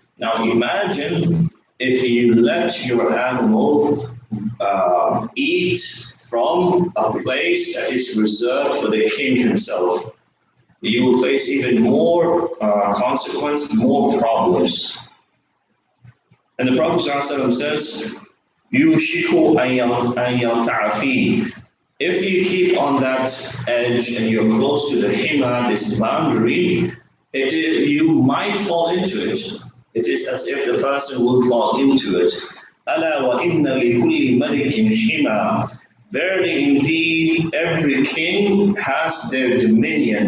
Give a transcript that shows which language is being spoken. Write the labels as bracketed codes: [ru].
[en] Now imagine if you let your animal eat from a place that is reserved for the king himself. You will face even more consequence, more problems. And the Prophet ﷺ says, [ar] يُوشِكُ أَن يَرْتَعَ فِيهِ. [en] If you keep on that edge and you're close to the hima, this boundary, you might fall into it. It is as if the person will fall into it. [ar] أَلَا وَإِنَّ لِكُلِّ مَلِكٍ حِمَى. [en] Verily indeed, every king has their dominion.